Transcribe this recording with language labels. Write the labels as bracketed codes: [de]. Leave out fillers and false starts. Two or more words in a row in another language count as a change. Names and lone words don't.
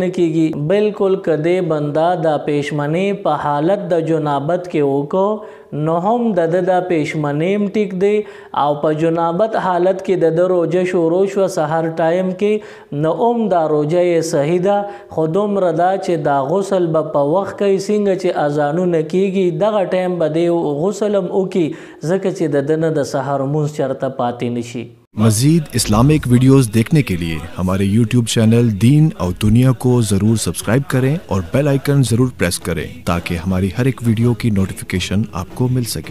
[ps] نه کېږي بلکل که دې بنده دا پېشمني په حالت د جنابت کې وکړو نو هم د ده دا پېشمني هم ټیک دی او په جنابت حالت کې د ده روجه شروع شوه سحر ټایم کې نو هم دا روجه یې صحیح ده خو دومره دا چې دا غسل به په وخت کوي څنګه چې اذانونه کېږي دغه ټایم به دی غسل هم وکړي ځکه چې د ده نه د سحر لمونځ چېرته پاتې نشي [ur] مزید اسلامک ویڈیوز دیکھنے کے لیے ہمارے YouTube چینل دین اور دنیا کو ضرور سبسکرائب کریں اور [en] bell icon [ur] ضرور پریس کریں تاکہ ہماری ہر ایک ویڈیو کی نوٹیفکیشن آپ کو مل سکے.